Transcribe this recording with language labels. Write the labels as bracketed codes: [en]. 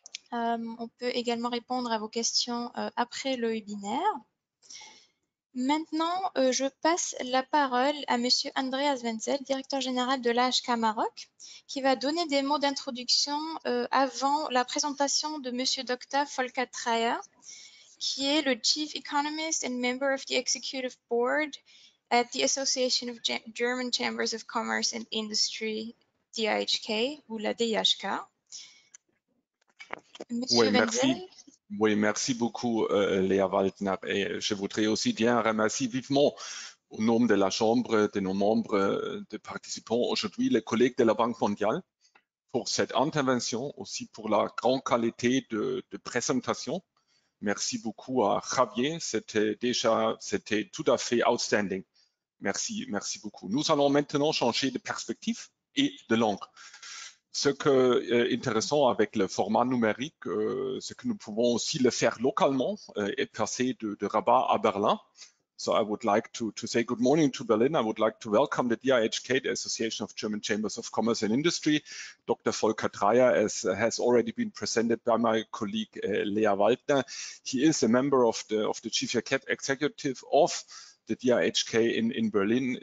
[fr] On peut également répondre à vos questions après le webinaire. Maintenant, je passe la parole à Monsieur Andreas Wenzel, directeur général de l'AHK Maroc, qui va donner des mots d'introduction avant la présentation de Monsieur Dr. Volker Dreyer, qui est le Chief Economist and Member of the Executive Board at the Association of German Chambers of Commerce and Industry, DIHK, ou la DIHK. Monsieur Wenzel. Oui, merci beaucoup, Léa Waldner. Et je voudrais aussi bien remercier vivement, au nom de la Chambre, de nos membres, de participants aujourd'hui, les collègues de la Banque mondiale, pour cette intervention, aussi pour la grande qualité de présentation. Merci beaucoup à Javier, c'était tout à fait outstanding. Merci beaucoup. Nous allons maintenant changer de perspective et de langue. Ce qui est intéressant avec le format numérique, c'est que nous pouvons aussi le faire localement et passer de Rabat à Berlin. [en] So I would like to say good morning to Berlin. I would like to welcome the DIHK, the Association of German Chambers of Commerce and Industry. Dr. Volker Dreyer, as has already been presented by my colleague Léa Waldner. He is a member of the Chief Executive of the DIHK in Berlin.